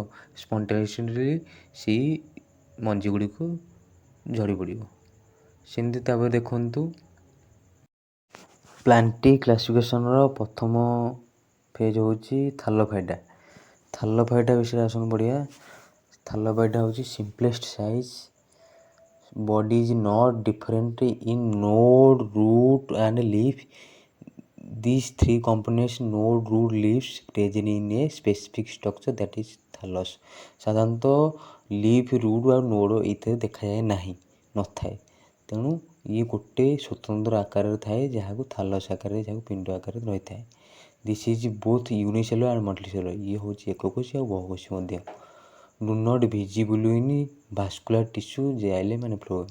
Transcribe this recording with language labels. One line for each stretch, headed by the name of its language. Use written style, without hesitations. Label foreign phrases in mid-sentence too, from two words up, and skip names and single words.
Odia: ସ୍ପଣ୍ଟାନିୟସଲି ସେଇ ମଞ୍ଜି ଗୁଡ଼ିକ ଝଡ଼ି ପଡ଼ିବ। ସେମିତି ତାପରେ ଦେଖନ୍ତୁ
English: plant classificationର
Odia: ପ୍ରଥମ ଫେଜ୍ ହେଉଛି ଥାଲୋଫାଇଟା ବିଷୟରେ ଆସନ୍ତୁ ପଢ଼ିବା। ଥାଲୋଫାଇଟା ହେଉଛି
English: simplest size, body is not different in node, root and leaf. These three components, node, root, leaves, present in a specific structure that is thallus.
Odia: ସାଧାରଣତଃ ଲିଫ୍, ରୁଟ୍ ଆଉ ନୋଡ଼ ଏଇଥିରେ ଦେଖାଯାଏ ନାହିଁ, ନଥାଏ। ତେଣୁ ଇଏ ଗୋଟେ ସ୍ୱତନ୍ତ୍ର ଆକାରରେ ଥାଏ, ଯାହାକୁ ଥାଲସ୍ ଆକାରରେ, ଯାହାକୁ ପିଣ୍ଡ ଆକାରରେ ରହିଥାଏ।
English: This is both unicellular and multicellular.
Odia: ଇଏ ହେଉଛି ଏକକୋଷୀ ଆଉ ବହୁକୋଷୀ ମଧ୍ୟ।
English: Do not visible in vascular tissue, xylem and phloem.